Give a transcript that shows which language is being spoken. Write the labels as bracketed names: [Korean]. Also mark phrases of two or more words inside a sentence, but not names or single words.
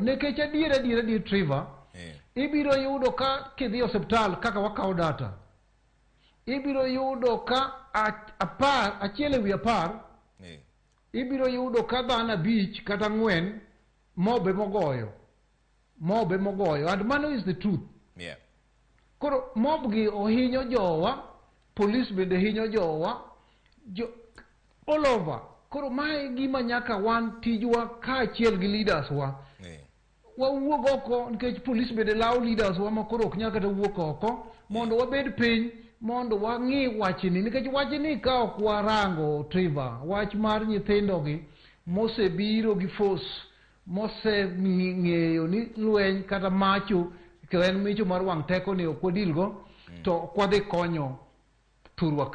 [Luo (Kenya and Tanzania)] Nikech adier Trevor, ibiro yudo ka kidhi osiptal kaka wakawo data, ibiro yudo ka achiel ewi 10 ibiro yudo ka dhano 5 kata 4 mobe mogoyo, [English] and mano is the truth. [Luo (Kenya and Tanzania)] Koro mob gi ohinyo jowa, police bende hinyo jowa, [English] all over. [Luo (Kenya and Tanzania)] Koro mae gima nyaka wan tijwa ka achiel gi leaders wa wawuog oko, nikech police bende lawo leaders wa ma koro ok nyaka ta wuok oko, mondo wabed piny mondo wang'i wachni, nikech wachni ka ok warango Trevor, wach mar nyithindogi mosebiro gi force, moseng'eyo ni lweny kata macho to en micho mar wang' teko ni ok wadilgo, to ok wadhi konyo thurwa ka.